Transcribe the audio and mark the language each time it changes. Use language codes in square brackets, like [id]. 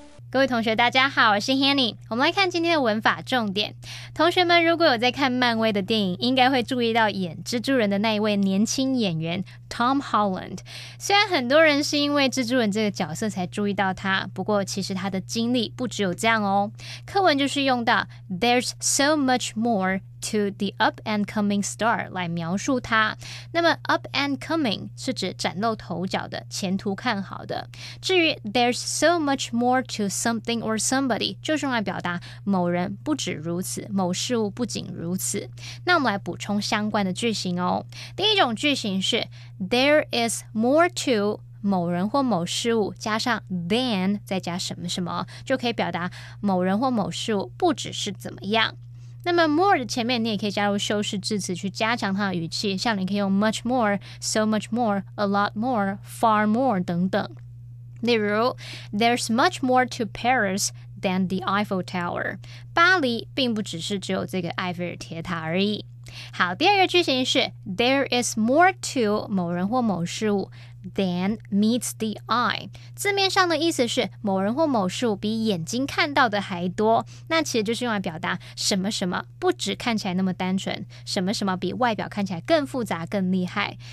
[zh] 各位同学大家好，我是 Hanny。我们来看今天的文法重点。同学们如果有在看漫威的电影，应该会注意到演蜘蛛人的那一位年轻演员 Tom Holland。虽然很多人是因为蜘蛛人这个角色才注意到他，不过其实他的经历不只有这样哦。课文就是用到 [en] There's so much more to the up and coming star [zh] 来描述他。那么 [en] up and coming [zh] 是指崭露头角的，前途看好的。至于 [en] there's so much more to something or somebody [zh] 就是用来表达某人不止如此，某事物不仅如此。那我们来补充相关的句型哦。第一种句型是 [en] there is more to [zh] 某人或某事物加上 [en] than [zh] 再加什么什么，就可以表达某人或某事物不只是怎么样。那么 more 的前面你也可以加入修饰字词去加强它的语气，像你可以用 [en] much more, so much more, a lot more, far more [zh] 等等。 [en] 例如 There's much more to Paris than the Eiffel Tower [zh] 巴黎并不只有这个埃菲尔铁塔而已。好，第二个句型是 [en] There is more to [zh] 某人或某事物 [en] than meets the eye [zh] 字面上的意思是某人或某事物比眼睛看到的还多，那其实就是用来表达什么什么不只看起来那么单纯，什么什么比外表看起来更复杂更厉害。